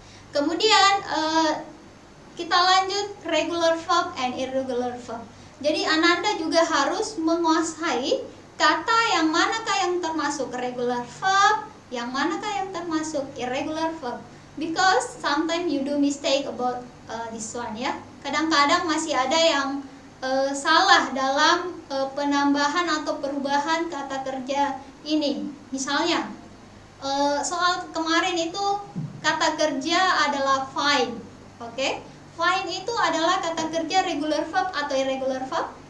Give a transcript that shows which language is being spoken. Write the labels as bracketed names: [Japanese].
[Indonesian] Kemudian kita lanjut regular verb and irregular verb. Jadi Ananda juga harus menguasai kata yang manakah yang termasuk regular verb, yang manakah yang termasuk irregular verb. [English] Because sometimes you do mistake about this one, ya. [Indonesian] Kadang-kadang masih ada yang salah dalam penambahan atau perubahan kata kerja ini. Misalnya soal kemarin itu kata kerja adalah find. Oke, find itu adalah kata kerja regular verb atau irregular verb?